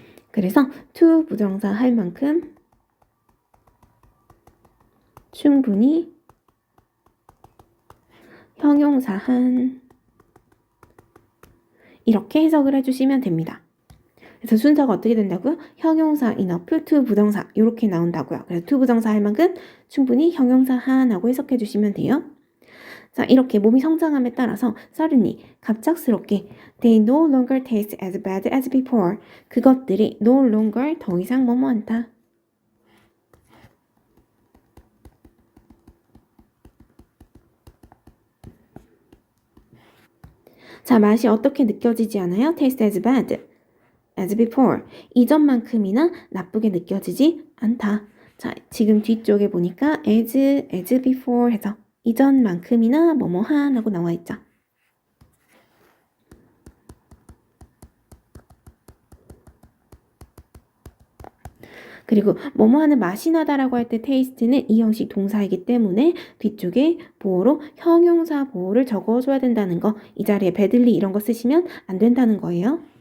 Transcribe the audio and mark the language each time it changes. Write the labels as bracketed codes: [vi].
[ko] 그래서 to 부정사 할 만큼 충분히 형용사 한 이렇게 해석을 해주시면 됩니다. 그래서 순서가 어떻게 된다고요? 형용사 enough, to 부정사 이렇게 나온다고요. 그래서 to 부정사 할 만큼 충분히 형용사 한하고 해석해 주시면 돼요. 자, 이렇게 몸이 성장함에 따라서 [en] suddenly [ko] 갑작스럽게 [en] they no longer taste as bad as before. [ko] 그것들이 no longer 더 이상 뭐뭐 않다. 자, 맛이 어떻게 느껴지지 않아요? [en] taste as bad as before. [ko] 이전만큼이나 나쁘게 느껴지지 않다. 자, 지금 뒤쪽에 보니까 as before 해서 이전만큼이나 뭐뭐한 하고 나와 있죠. 그리고 뭐뭐하는 맛이 나다라고 할 때 taste는 이 형식 동사이기 때문에 뒤쪽에 보어로 형용사 보어를 적어줘야 된다는 거, 이 자리에 badly 이런 거 쓰시면 안 된다는 거예요.